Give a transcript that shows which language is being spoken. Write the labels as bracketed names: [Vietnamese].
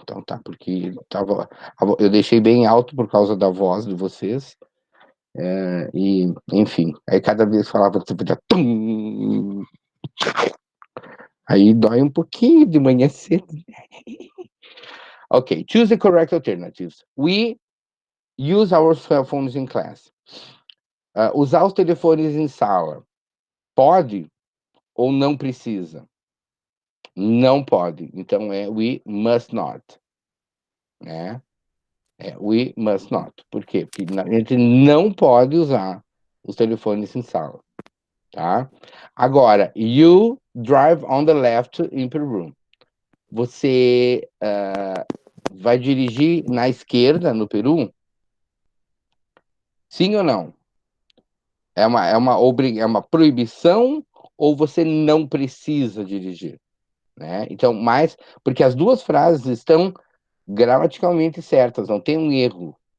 [Portuguese] Então tá, porque eu deixei bem alto por causa da voz de vocês. E, enfim, aí cada vez falava, tipo, tum, aí dói um pouquinho de manhã cedo. [English] Ok, choose the correct alternatives. We use our cell phones in class. [Portuguese] Usar os telefones em sala. Pode ou não precisa? Não pode. Então é [English] we must not, [Portuguese] né? [English] We must not. [Portuguese] Por quê? Porque a gente não pode usar os telefones em sala, tá? [English] Agora, you drive on the left in Peru. [Portuguese] Você vai dirigir na esquerda no Peru? Sim ou não? É uma proibição ou você não precisa dirigir, né? Então, mais porque as duas frases estão gramaticalmente certas, não tem um erro.